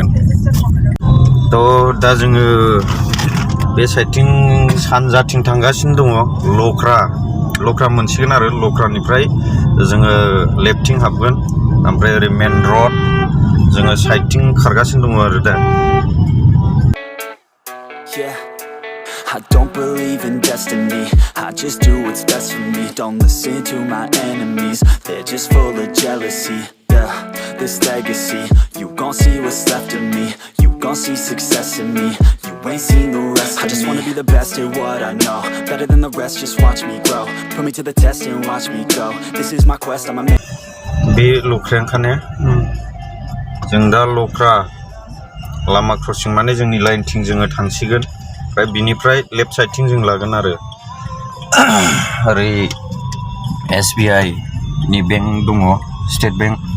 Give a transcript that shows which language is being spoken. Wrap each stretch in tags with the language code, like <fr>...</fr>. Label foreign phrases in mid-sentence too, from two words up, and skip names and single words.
<brx>थ' दा जोङो बे साइडथिं सानजाथिं थांगासिनो दङ। लख्रा मोनसिगोन आरो लख्रानिफ्राय जोङो लेफ्टथिं हाबगोन। ओमफ्राय ओरै</brx> <en>main road</en> <brx>जोङो साइडथिं खारगासिनो दङ आरो दा।</brx> <en>I don't believe in destiny, I just do what's best for me. Don't listen to my enemies, they're just full of jealousy. Yeah, this legacy, you gon' see what's left of me. You gon' see success in me, you ain't seen the rest of me. I just wanna be the best at what I know, better than the rest, just watch me grow. Put me to the test and watch me go. This is my quest, I'm a man.</en> <brx>बे लख्रायानोखाने जों दा लख्रा लामा क्रसिं माने जोंनि लाइनथिं जोङो थांसिगोन। ओमफ्राय बिनिफ्राय</brx> <en>left side</en> <brx>जों लागोन आरो ओरै SBI नि बेंक दङ, स्टेट बेंक।</brx>